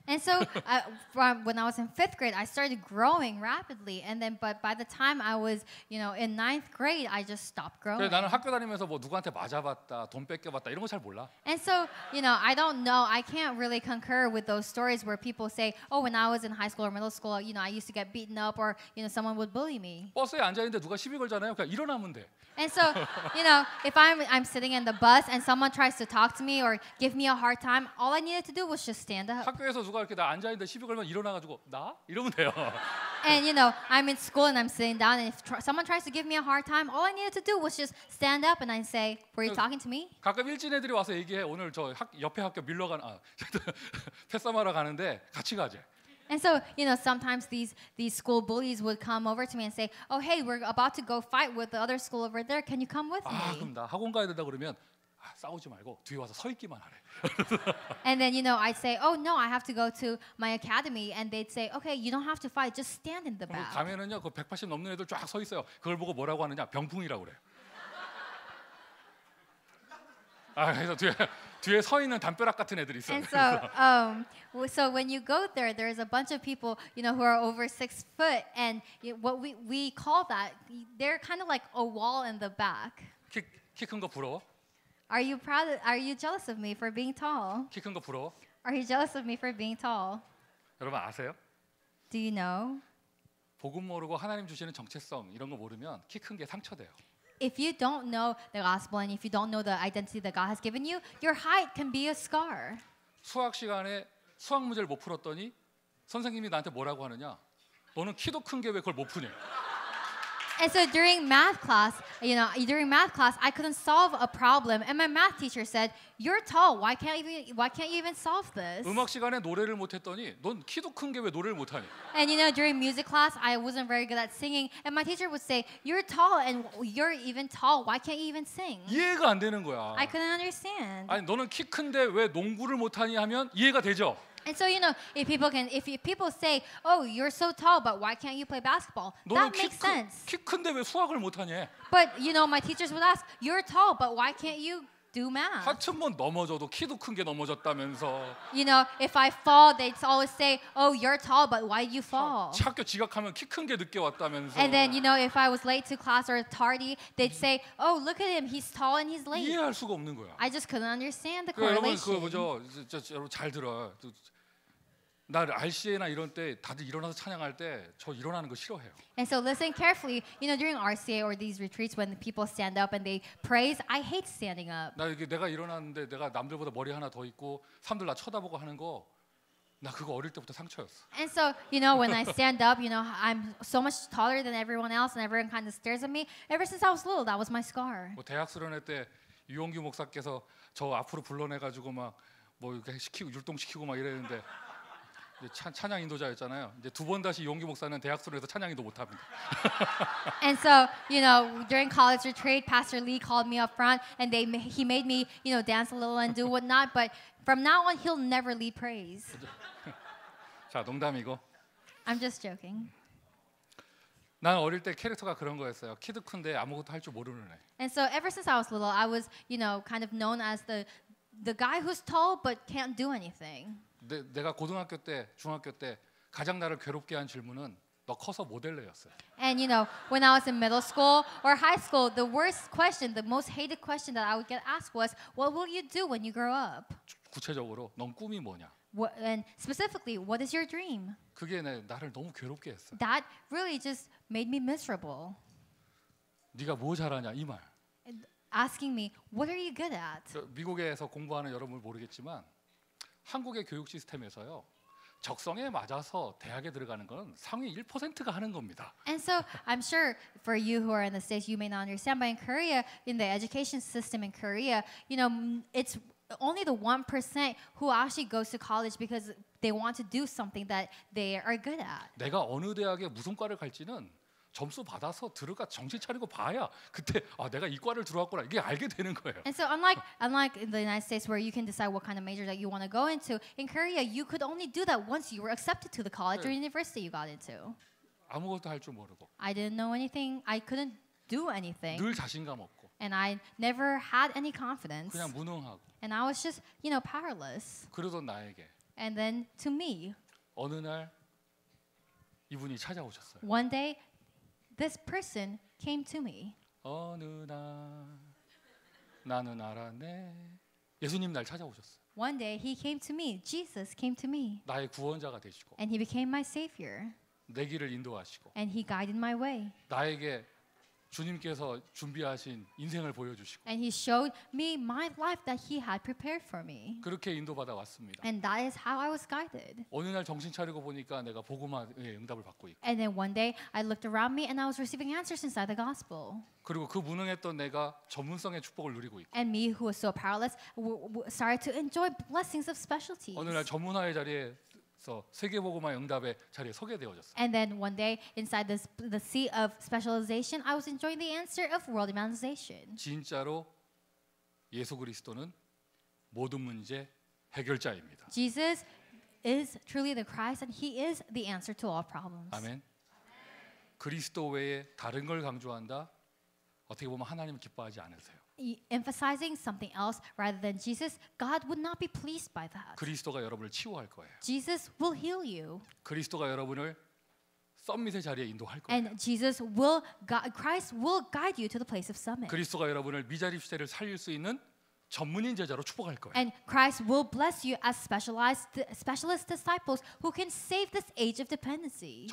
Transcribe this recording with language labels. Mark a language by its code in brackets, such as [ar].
[en] And so from when I was in 5th grade, I started growing rapidly, and then but by the time I was in 9th grade, I just stopped growing. [ko] 그래서 나는 학교 다니면서 뭐 누구한테 맞아봤다, 돈 뺏겨봤다 이런 거 잘 몰라. [en] And so I don't know. I can't really concur with those stories where people say, "Oh, when I was in high school or middle school, I used to get beaten up, or someone would bully me." [ko] 버스에 앉아 있는데 누가 시비 걸잖아요. 그냥 일어나면 돼. [en] And so, if I'm sitting in the bus and someone tries to talk to me or give me a hard time, all I needed to do was just stand up. [ko] 학교에서 누가 이렇게 나 앉아 있는데 시비 걸면 일어나가지고 나 이러면 돼요. [en] And I'm in school and I'm sitting down, and if someone tries to give me a hard time, all I needed to do was just stand up and I say, "Were you talking to me?" [ko] 가끔 일진 애들이 와서 얘기해. 오늘 저 옆에 학교 밀러 패싸마러 가는데 같이 가재. [en] And so, sometimes these school bullies would come over to me and say, "Oh, hey, we're about to go fight with the other school over there. Can you come with me?" [ko] 그럼 나 학원 가야 된다 그러면 싸우지 말고 뒤에 와서 서 있기만 하래. [en] And then I'd say, "Oh no, I have to go to my academy," and they'd say, "Okay, you don't have to fight. Just stand in the back." [ko] 가면은요, 그 180 넘는 애들 쫙 서 있어요. 그걸 보고 뭐라고 하느냐? 병풍이라고 그래요. 그래서 뒤에 서 있는 담벼락 같은 애들이 있어요. [en] And so when you go there, there's a bunch of people, who are over 6 foot, and what we call that, they're kind of like a wall in the back. [ko] 키 큰 거 부러워? [en] Are you jealous of me for being tall? [ko] 키 큰 거 부러워? [en] Are you jealous of me for being tall? [ko] 여러분 아세요? [en] Do you know? [ko] 복음 모르고 하나님 주시는 정체성 이런 거 모르면 키 큰 게 상처돼요. [en] If you don't know the gospel and if you don't know the identity that God has given you, your height can be a scar. [ko] 수학 시간에 수학 문제를 못 풀었더니 선생님이 나한테 뭐라고 하느냐? 너는 키도 큰 게 왜 그걸 못 푸냐? [en] And so during math class, I couldn't solve a problem, and my math teacher said, "You're tall. Why can't you even solve this?" [ko] 음악 시간에 노래를 못 했더니 넌 키도 큰 게 왜 노래를 못 하니? [en] And during music class, I wasn't very good at singing, and my teacher would say, "You're tall, and you're even tall. Why can't you even sing?" [ko] 이해가 안 되는 거야. [en] I couldn't understand. [ko] 아니 너는 키 큰데 왜 농구를 못 하니 하면 이해가 되죠. [en] And so if people say, "Oh, you're so tall, but why can't you play basketball?" That makes sense. [ko] 키 큰데 왜 수학을 못 하니? [en] But my teachers would ask, "You're tall, but why can't you do math. [ko] 하여튼 뭐 넘어져도 키도 큰 게 넘어졌다면서. [en] You know, if I fall, they'd always say, "Oh, you're tall, but why did you fall?" [ko] 학교 지각하면 키 큰 게 늦게 왔다면서. [en] And then, you know, if I was late to class or tardy, they'd say, "Oh, look at him, he's tall and he's late." [ko] 이해할 수가 없는 거야. [en] I just couldn't understand the [ko] 여러분 그 [en] correlation. [ko] 뭐죠? 여러분 잘 들어. 나 RCA나 이런 때 다들 일어나서 찬양할 때 저 일어나는 거 싫어해요. [en] And so listen carefully. You know, during RCA or these retreats when people stand up and they praise, I hate standing up. [ko] 나 이게 내가 일어났는데 내가 남들보다 머리 하나 더 있고 사람들 나 쳐다보고 하는 거 나 그거 어릴 때부터 상처였어. [en] And so, you know, when I stand up, you know, I'm so much taller than everyone else and everyone kind of stares at me. Ever since I was little, that was my scar. [ko] 뭐 대학 수련회 때 유홍규 목사께서 저 앞으로 불러내 가지고 막 뭐 이렇게 시키고 율동시키고 막 이랬는데 이제 찬양 인도자였잖아요. 이제 두 번 다시 유홍규 목사는 대학 수련회에서 찬양 인도 못 합니다. [en] And so, you know, during college retreat, Pastor Lee called me up front and he made me, you know, dance a little and do whatnot. But from now on, he'll never lead praise. [ko] 자, 농담이고. [en] I'm just joking. [ko] 난 어릴 때 캐릭터가 그런 거였어요. 키도 큰데 아무것도 할 줄 모르는 애. [en] And so ever since I was little, I was, you know, kind of known as the guy who's tall but can't do anything. [ko] 내가 고등학교 때, 중학교 때 가장 나를 괴롭게 한 질문은 너 커서 뭐 될래였어요. [en] And you know, when I was in middle school or high school, the worst question, the most hated question that I would get asked was, "What will you do when you grow up?" [ko] 구체적으로 넌 꿈이 뭐냐? [en] And specifically, what is your dream? [ko] 그게 나를 너무 괴롭게 했어. [en] That really just made me miserable. [ko] 네가 뭐 잘하냐 이 말. [en] Asking me, "What are you good at?" [ko] 미국에서 공부하는 여러분 모르겠지만 한국의 교육 시스템에서요. 적성에 맞아서 대학에 들어가는 건 상위 1%가 하는 겁니다. [en] And so I'm sure for you who are in the States, you may not understand, but in Korea, in the education system in Korea, you know, it's only the 1% who actually goes to college because they want to do something that they are good at. [ko] 내가 어느 대학에 무슨 과를 갈지는 점수 받아서 들어가 정신 차리고 봐야 그때 아 내가 이 과를 들어왔구나 이게 알게 되는 거예요. [en] And so unlike in the United States where you can decide what kind of major that you want to go into, in Korea you could only do that once you were accepted to the college or university you got into. [ko] 아무것도 할 줄 모르고. [en] I didn't know anything. I couldn't do anything. [ko] 늘 자신감 없고. [en] And I never had any confidence. [ko] 그냥 무능하고. [en] And I was just, you know, powerless. [ko] 그러던 나에게 [en] And then to me, [ko] 어느 날 이분이 찾아오셨어요. [en] one day, this person came to me. [ko] 어느 날 나는 알았네. 예수님 날 찾아오셨어요. [en] One day he came to me. Jesus came to me. [ko] 나의 구원자가 되시고 [en] And he became my savior. [ko] 내 길을 인도하시고 [en] And he guided my way. [ko] 나에게 주님께서 준비하신 인생을 보여주시고 [en] And he showed me my life that he had prepared for me. [ko] 그렇게 인도받아 왔습니다. [en] And that is how I was guided. [ko] 어느 날 정신 차리고 보니까 내가 복음화의 응답을 받고 있고 [en] And then one day I looked around me and I was receiving answers inside the gospel. [ko] 그리고 그 무능했던 내가 전문성의 축복을 누리고 있고 [en] And me, who was so powerless, started to enjoy blessings of specialties. [ko] 어느 날 전문화의 자리에서 세계복음화 응답의 자리에 서게 되어졌어요. [en] And then one day, inside the sea of specialization, I was enjoying the answer of world evangelization. [ko] 진짜로 예수 그리스도는 모든 문제 해결자입니다. [en] Jesus is truly the Christ, and He is the answer to all problems. [ko] 아멘. 그리스도 외에 다른 걸 강조한다. 어떻게 보면 하나님은 기뻐하지 않으세요. [en] Emphasizing something else rather than Jesus, God would not be pleased by that. [ko] 그리스도가 여러분을 치유할 거예요. [en] Jesus will heal you. [ko] 그리스도가 여러분을 썸밋의 자리에 인도할 거예요. [en] And Christ will guide you to the place of summit. [ko] 그리스도가 여러분을 미자립 시대를 살릴 수 있는 전문인 제자로 축복할 거예요. [en] And Christ will bless you as specialist disciples who can save this age of dependency.